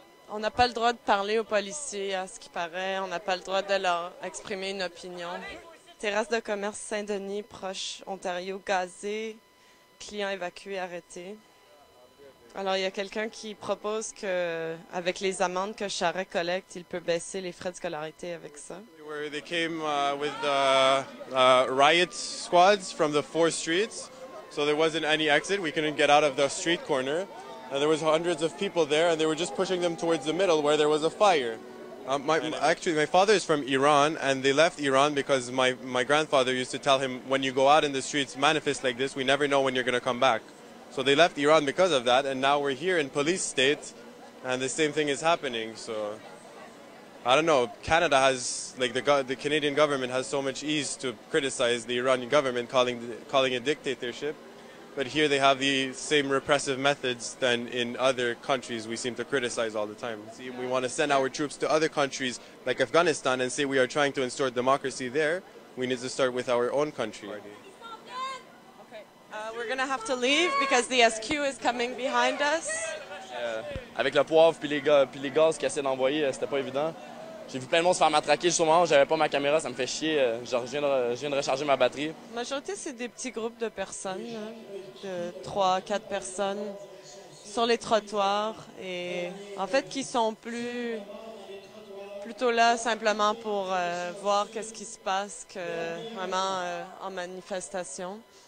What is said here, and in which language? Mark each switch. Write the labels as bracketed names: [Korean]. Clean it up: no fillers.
[French] On n'a pas le droit de parler aux policiers, à ce qui paraît. On n'a pas le droit de leur exprimer une opinion. Terrasse de commerce Saint-Denis, proche Ontario, gazée, clients évacués, arrêtés. Alors, il y a quelqu'un qui propose qu'avec les amendes que Charest collecte, il peut baisser les frais de scolarité avec ça. [English] Where they came with riot squads from the 4 streets, so there wasn't any exit. We couldn't get out of the street corner, and there was hundreds of people there, and they were just pushing them towards the middle where there was a fire. Actually, my father is from Iran, and they left Iran because my grandfather used to tell him, when you go out in the streets, manifest like this, we never know when you're going to come back. So they left Iran because of that, and now we're here in police state, and the same thing is happening. So I don't know. Canada has, like the Canadian government has so much ease to criticize the Iranian government, calling it dictatorship. But here they have the same repressive methods than in other countries we seem to criticize all the time. See, we want to send our troops to other countries like Afghanistan and say we are trying to install democracy there. We need to start with our own country. We're going to have to leave because the SQ is coming behind us. [French] Avec le poivre puis les gaz qu'ils essaient d'envoyer, c'était pas évident. J'ai vu plein de monde se faire matraquer justement, moment où j'avais pas ma caméra, ça me fait chier. Je viens de recharger ma batterie. La majorité, c'est des petits groupes de personnes, de 3-4 personnes sur les trottoirs et en fait qui sont plutôt là simplement pour voir qu'est-ce qui se passe que vraiment en manifestation.